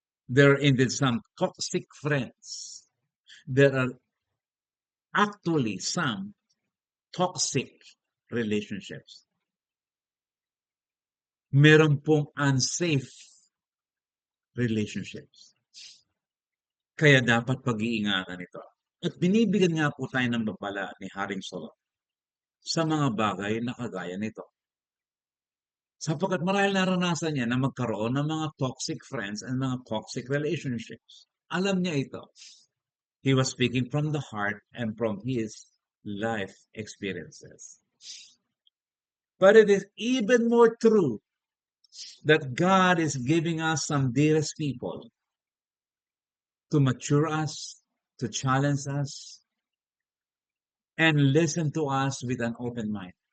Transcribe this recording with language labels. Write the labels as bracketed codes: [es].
[en] There are indeed some toxic friends. There are actually some toxic relationships. [tl] Meron pong unsafe relationships. Kaya dapat pag-iingatan ito. At binibigyan nga po tayo ng babala ni Haring Solomon sa mga bagay na kagaya nito. Sapagkat marahil naranasan niya na magkaroon ng mga toxic friends and mga toxic relationships. Alam niya ito. [en] He was speaking from the heart and from his life experiences. But it is even more true that God is giving us some dearest people to mature us, to challenge us, and listen to us with an open mind.